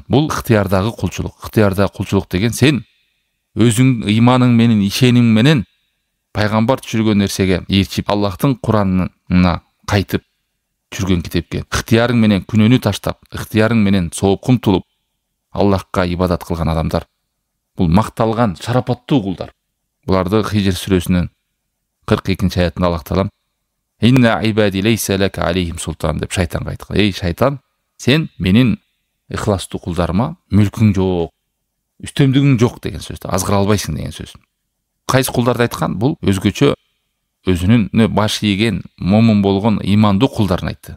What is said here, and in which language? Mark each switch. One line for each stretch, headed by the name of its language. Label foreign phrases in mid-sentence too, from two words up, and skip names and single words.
Kyrgyz: Бул ыктыярдагы кулчулук. Ыктыярдагы кулчулук деген сен өзүң ыйманың менен, ишениң менен пайгамбар түшүргөн нерсеге ээрчип, Аллахтын Куранына кайтып жүргөн китепке ыктыярың менен күнөөнү таштап, ыктыярың менен соопкун тулуп, Аллахка ибадат кылган адамдар. Бул макталган шарапаттуу кулдар. Буларды Хижр сүрөсүнүн 42-аятында Аллах Таалам
Arabic: «إن عبادي ليس لك عليهم سلطان»
Kyrgyz: деп шайтанга айткан. Эй шайтан, сен менин ыхластуу кулдарыма мүлкүң жок, үстөмдүгүң жок деген сөз. Азгыра албайсың деген сөз. Кайсы кулдарды айткан? Бул өзгөчө өзүнүн баш ийген, момун болгон, ыймандуу кулдарын айтты.